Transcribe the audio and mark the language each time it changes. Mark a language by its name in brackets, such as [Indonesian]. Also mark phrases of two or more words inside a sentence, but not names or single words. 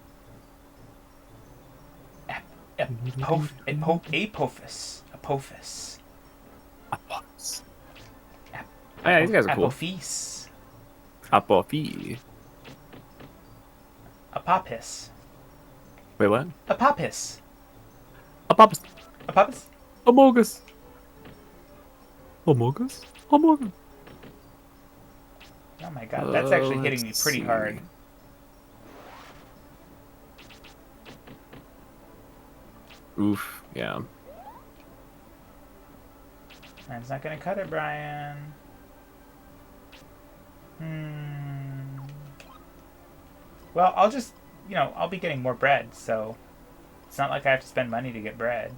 [English] Apophis. Oh, yeah, these guys are cool. Apophis. Apophi. Apophis. Wait, what? Apophis. Apopis. Apophis? Amogus. Amogus? Amogus. Oh my god, that's actually hitting me pretty hard. Oof, yeah. That's not gonna cut it, Brian. Well, I'll just, I'll be getting more bread, so it's not like I have to spend money to get bread.